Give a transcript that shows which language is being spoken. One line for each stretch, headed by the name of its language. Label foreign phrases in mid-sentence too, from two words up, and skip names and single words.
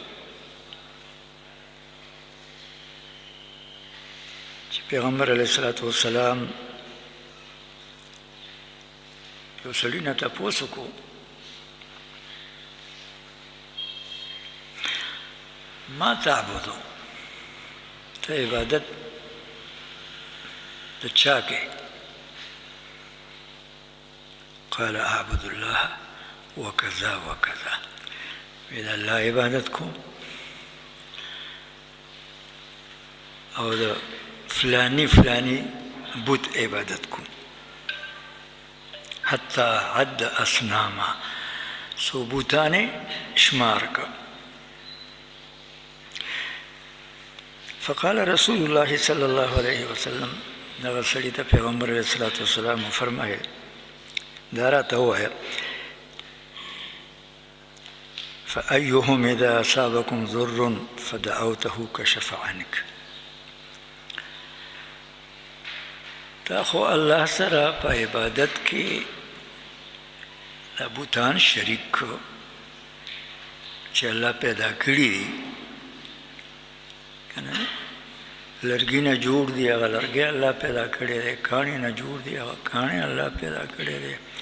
Pashto: چې پیغمبر
Arabic: علیه الصلاة والسلام
Pashto: یو سړي نه تپوس وکړو
Arabic: ما تعبدو
Pashto: ته عبادت د چا کوې
Arabic: قال اعبد الله وكذا وكذا
Pashto: وی د الله عبادت کوم او د فلانی فلانی بت عبادت کوم
Arabic: حتى عد أصناما
Pashto: سو بوتانې شمار کړه
Arabic: فقال رسول الله صلى الله عليه وسلم
Pashto: دغه سړي ته پیغمبر
Arabic: علیه الصلاة والسلام
Pashto: فرمایل دا راته ووایه
Arabic: فأيهم إذا أصابكم ضر فدعوته كشف عنك
Pashto: تا خو الله سره په عبادت کې د بوتان شریک کړو چې الله پیدا کړي دي که نه لرګي نه جوړ دي هغه لرګي الله پیدا کړی دی کاڼي نه جوړ دي هغه کاڼي الله پیدا کړی دی